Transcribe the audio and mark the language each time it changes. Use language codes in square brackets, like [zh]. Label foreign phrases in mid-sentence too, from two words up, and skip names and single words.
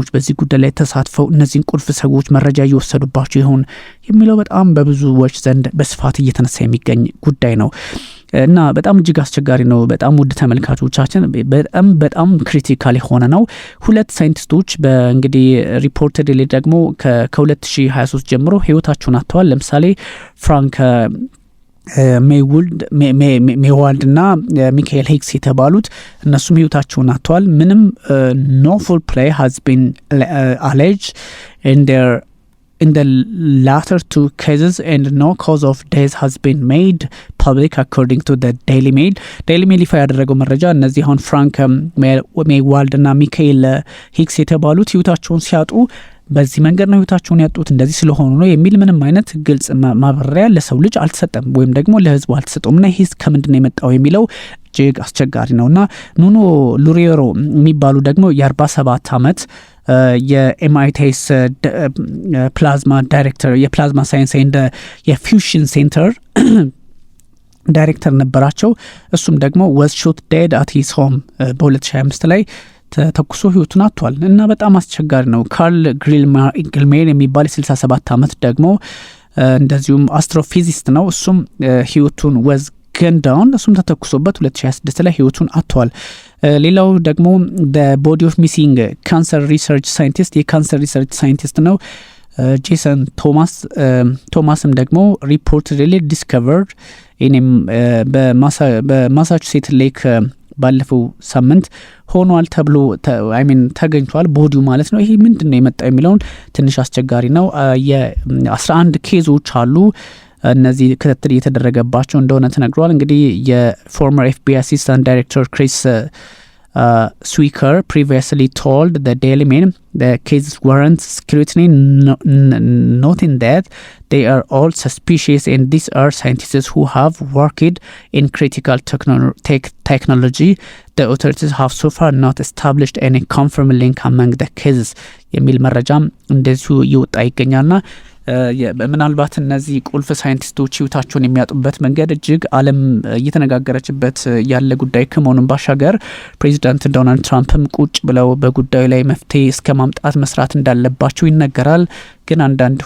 [am] በዚህ ጉዳይ ላይ ተሳትፈው እነዚህን ቁልፍ ሰዎች መረጃ እየወሰዱባቸው ይሆን የሚለው በጣም በብዙዎች ዘንድ በስፋት እየተነሳ የሚገኝ ጉዳይ ነው እና በጣም እጅግ አስቸጋሪ ነው። በጣም ውድ ተመልካቾቻችን በጣም ክሪቲካል የሆነ ነው። ሁለት ሳይንቲስቶች በእንግዲህ ሪፖርትድ ላይ ደግሞ ከ2023 ጀምሮ ህይወታቸውን አጥተዋል። ለምሳሌ ፍራንክ ሜዋልድ እና ሚካኤል ሂግስ የተባሉት እነሱም ህይወታቸውን አጥተዋል። ምንም [en] no foul play has been alleged in the latter two cases and no cause of death has been made public according to the Daily Mail [am] ይፋ ያደረገው መረጃ እነዚህ አሁን ፍራንክ ሜዋልድ እና ሚካኤል ሂግስ የተባሉት ህይወታቸውን ሲያጡ በዚህ መንገድ ነው ህይወታቸውን ያጡት እንደዚህ ስለሆኑ ነው የሚል ምንም አይነት ግልጽ ማብራሪያ ለሰው ልጅ አልተሰጠም ወይም ደግሞ ለህዝቡ አልተሰጠም እና ይሄስ ከምንድን ነው የመጣው የሚለው እጅግ አስቸጋሪ ነውና ኑኖ ሉሪየሮ የሚባሉ ደግሞ የ47 ዓመት የኤምአይቲኤስ ፕላዝማ ዳይሬክተር የፕላዝማ ሳይንስ ኤንድ የፊውዥን ሴንተር ዳይሬክተር ነበራቸው። እሱም ደግሞ [en] was shot dead at his home [am] በ2025 ላይ ተኩሶ ህይወቱን አጥቷል እና በጣም አስቸጋሪ ነው። ካርል ግሪልሜር የሚባል 67 ዓመት ደግሞ እንደዚሁም አስትሮፊዚስት ነው። እሱም ህይወቱን [en] was gunned down [am] እሱም ተተኩሶበት 2026 ላይ ህይወቱን አጥቷል። ሌላው ደግሞ [en] the body of missing cancer research scientist [am] የካንሰር [en] research scientist [am] ነው ጄሰን ቶማስም ደግሞ [en] reportedly discovered [am] በማሳቹሴት ሌክ ባለፈው ሳምንት ሆኗል ተብሎ ተገኝቷል ቦዲው ማለት ነው። ይሄ ምንድነው የመጣው የሚለውን ትንሽ አስቸጋሪ ነው። የ11 ኬዞች አሉ። እነዚህ ክትትል እየተደረገባቸው እንደሆነ ተነግሯል። እንግዲህ የፎርመር [en] FBI assistant director ክሪስ ስዊከር previously told the Daily Mail the cases warrant scrutiny, noting that they are all suspicious and these are scientists who have worked in critical technology. The authorities have so far not established any confirmed link among the cases [am] የሚል መረጃም እንደዚሁ ይወጣ ይገኛልና ምናልባት እነዚህ ቁልፍ ሳይንቲስቶች ህይወታቸውን የሚያጡበት መንገድ እጅግ ዓለም እየተነጋገረችበት ያለ ጉዳይ ከመሆኑም ባሻገር ፕሬዚዳንት ዶናልድ ትራምፕም ቁጭ ብለው በጉዳዩ ላይ መፍትሄ እስከ ማምጣት መስራት እንዳለባቸው ይነገራል። ግን አንዳንድ